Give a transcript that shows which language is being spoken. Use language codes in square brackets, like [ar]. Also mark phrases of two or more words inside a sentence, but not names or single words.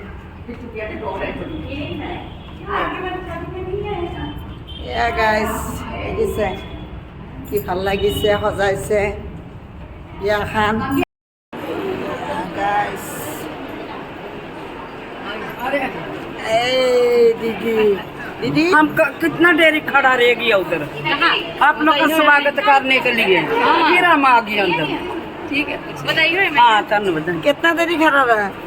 [as] এয়া গাইজ দেখিছে কি ভাল লাগিছে, সজাইছে বিয়াখান। [hi] গাইজ दीदी दीदी हम कितना देरी खड़ा रहेगी उधर आप लोग का स्वागत करने के लिए फिर हम आ गए अंदर। ठीक है बताइए। हाँ धन्यवाद। कितना देरी खड़ा रहा?